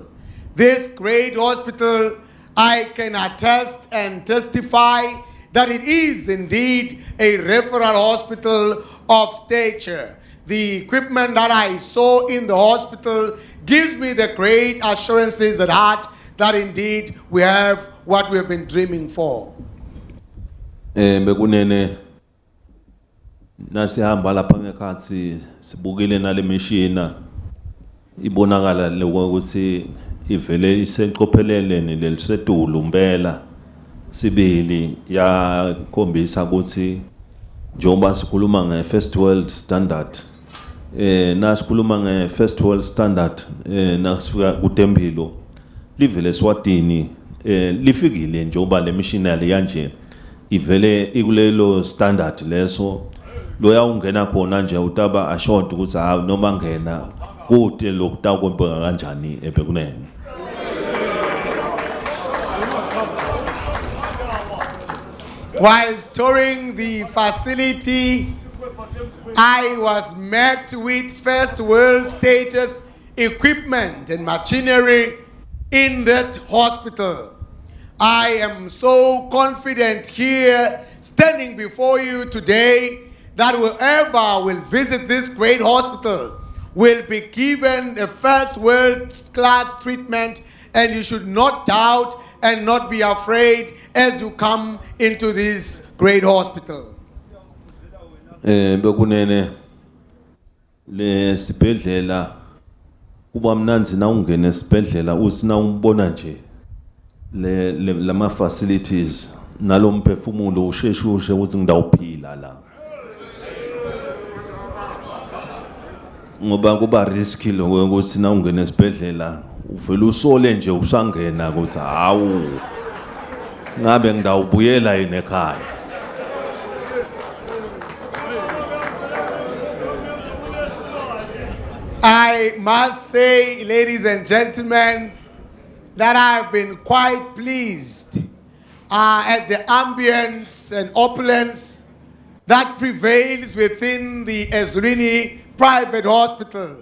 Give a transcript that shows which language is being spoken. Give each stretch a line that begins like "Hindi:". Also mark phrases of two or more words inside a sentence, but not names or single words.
English: This great hospital, I can attest and testify that it is indeed a referral hospital of stature. The equipment that I saw in the hospital gives me the great assurances at heart that indeed we have what we have been dreaming for.
Swati: Bekunene nasihamba lapha ngekhathi sibukile nale machine ibonakala lokuthi ivele iseqopheleleni lelisetulu mpela sibili yakhombisa ukuthi njengoba sikhuluma nge-
English: first world standard
Swati: nasikhuluma nge-
English: first world standard
Swati: nasifika kuTempilo livele Eswatini lifikile njengoba le missionary kanje ivele ikulelo standard leso loya ungena khona nje utaba assured ukuthi ha noma ngena kude lokutakwempeka kanjani ebekunene.
English: While touring the facility, I was met with first world status equipment and machinery in that hospital. I am so confident here, standing before you today, that whoever will visit this great hospital will be given the first world-class treatment, and you should not doubt and not be afraid as you come into this great hospital.
Swati: Bekunene le sibhedlela kuba mnanzi na ungene esibhedlela usina umbona nje le lama facilities nalo mphefumulo usheshushe ukuthi ngidawuphila la ngoba kuba risky lo ukuthi na ungene esibhedlela uvela usole nje usangena ukuthi hawu ngabe ngidawubuyela yini ekhaya.
English: I must say, ladies and gentlemen, that I've been quite pleased at the ambience and opulence that prevails within the Ezulwini private hospital.